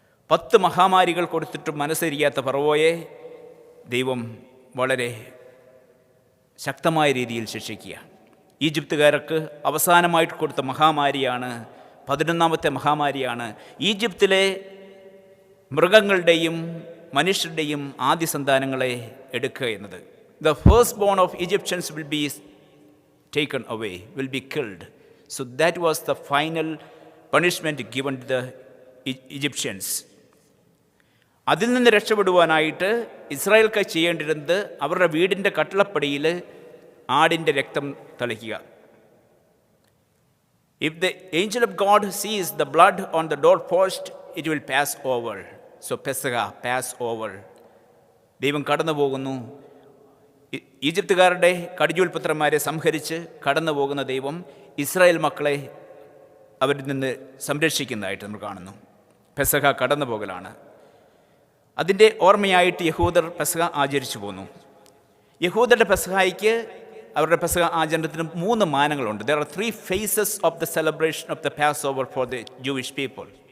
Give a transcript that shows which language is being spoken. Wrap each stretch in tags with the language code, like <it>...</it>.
<ml>10 മഹാമാരികൾ കൊടുത്തിട്ടും മനസ്സിരിയാത്ത ഫറവോയെ ദൈവം വളരെ ശക്തമായ രീതിയിൽ ശിക്ഷിക്കുക. ഈജിപ്തുകാർക്ക് അവസാനമായിട്ട് കൊടുത്ത മഹാമാരിയാണ്, 11ാമത്തെ മഹാമാരിയാണ് ഈജിപ്തിലെ മൃഗങ്ങളുടെയും മനുഷ്യരുടെയും ആദ്യ സന്താനങ്ങളെ എടുക്കുക എന്നത്.</ml> <en>The first born of Egyptians will be taken away, will be killed. So that was the final punishment given to the Egyptians.</en> <ml>അതിൽ നിന്ന് രക്ഷപ്പെടുവാനായിട്ട് ഇസ്രായേൽക്കാർ ചെയ്യേണ്ടിരുന്നത് അവരുടെ വീടിൻ്റെ കട്ടിളപ്പടിയിൽ ആടിൻ്റെ രക്തം തളിക്കുക.</ml> <en>If the angel of God sees the blood on the doorpost, it will pass over. So Pesach, pass over.</en> <ml>ദൈവം കടന്നു പോകുന്നു. ഈജിപ്തുകാരുടെ കടിഞ്ഞൂൽപുത്രന്മാരെ സംഹരിച്ച് കടന്നു പോകുന്ന ദൈവം ഇസ്രായേൽ മക്കളെ അവരിൽ നിന്ന് സംരക്ഷിക്കുന്നതായിട്ട് നമ്മൾ കാണുന്നു. പെസഹ കടന്നു പോകലാണ്. അതിൻ്റെ ഓർമ്മയായിട്ട് യഹൂദർ പെസഹ ആചരിച്ചു പോന്നു. യഹൂദരുടെ പെസഹായ്ക്ക്, അവരുടെ പെസഹ ആചരണത്തിന് 3 മാനങ്ങളുണ്ട്.</ml> <en>There are 3 phases of the celebration of the Passover for the Jewish people.</en>